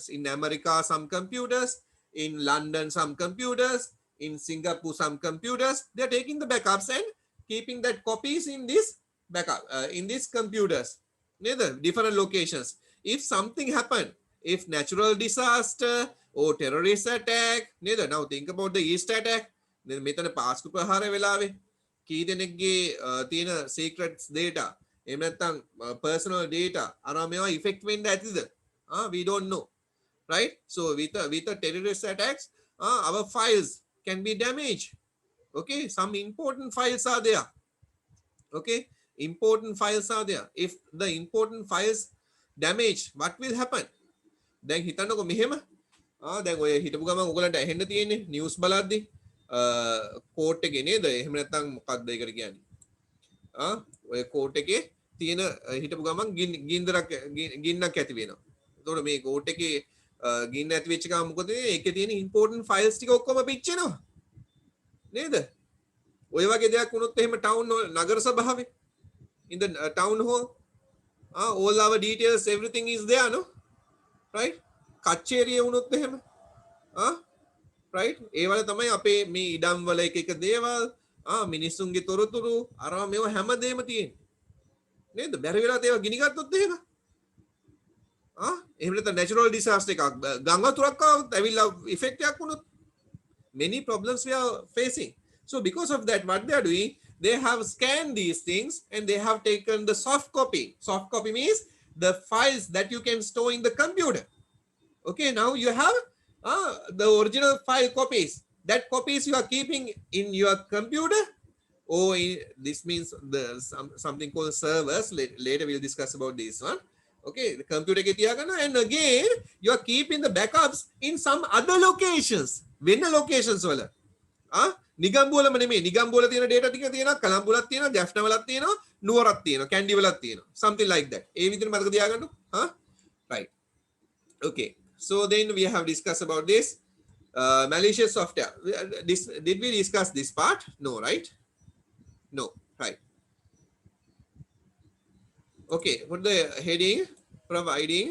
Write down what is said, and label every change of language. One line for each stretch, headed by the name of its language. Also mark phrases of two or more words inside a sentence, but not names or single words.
English: In America, some computers, in London, some computers, in Singapore, some computers. They are taking the backups and keeping that copies in this backup, in these computers, neither different locations. If something happened, if natural disaster or terrorist attack, neither. Now think about the East attack.
Sinhala: මෙතන පාස්කු ප්‍රහාර වෙලාවේ කී දෙනෙක්ගේ තියෙන
English: secrets data
Sinhala: එහෙම නැත්නම්
English: personal data
Sinhala: අර මේවා effect වෙන්න ඇතිද?
English: We don't know, right? So with a terrorist attacks, our files can be damaged. Okay, some important files are there. Okay, important files are there. If the important files damage, what will happen?
Sinhala: දැන් හිතන්නකො මෙහෙම දැන් ඔය හිටපු ගමන් ඔයගලන්ට ඇහෙන්න තියෙන්නේ නිවුස් බලද්දි කෝට් එකේ නේද? එහෙම නැත්නම් මොකක්ද ඒකට කියන්නේ? ඔය කෝට් එකේ තියෙන හිටපු ගමන් ගින්නක් ඇති වෙනවා. එතකොට මේ කෝඩ් එකේ ගින්න ඇති වෙච්ච ගමන් මොකද වෙන්නේ? ඒකේ තියෙන
English: important files
Sinhala: ටික ඔක්කොම පිච්චෙනවා. නේද? ඔය වගේ දෙයක් වුණොත් එහෙම town නගර සභාවේ
English: in the town hall all our details everything is there no right
Sinhala: කච්චේරිය වුණොත් එහෙම right ඒ වල තමයි අපේ මේ ඉඩම් වල එක දේවල් මිනිස්සුන්ගේ තොරතුරු අරවා මේවා හැමදේම තියෙන්නේ නේද බැරි වෙලා ඒවා ගිනි ගත්තොත් එහෙම එහෙම නැත්නම්
English: natural disaster
Sinhala: එකක් ගංගා වතුරක් ආවොත් ඇවිල්ලා effect එකක් වුණොත්
English: many problems we are facing. So because of that, what they are doing, they have scanned these things and they have taken the soft copy. Soft copy means the files that you can store in the computer. Okay, now you have the original file copies. That copies you are keeping in your computer. Or this means something called servers. Later we'll discuss about this one. Okay, the computer and again you are keeping the backups in some other locations. When locations
Sinhala: වල නිගම්බුවලම නෙමෙයි නිගම්බුවල තියෙන data ටික තියෙනවා කලම්බුලක් තියෙනවා ජැෆ්නා වලක් තියෙනවා නුවරක් තියෙනවා කැන්ඩි වලක් තියෙනවා
English: something like that
Sinhala: ඒ විදිහට මතක තියාගන්න
English: right okay so then we have discussed about this malicious software did we discuss this part no right no right okay what the heading providing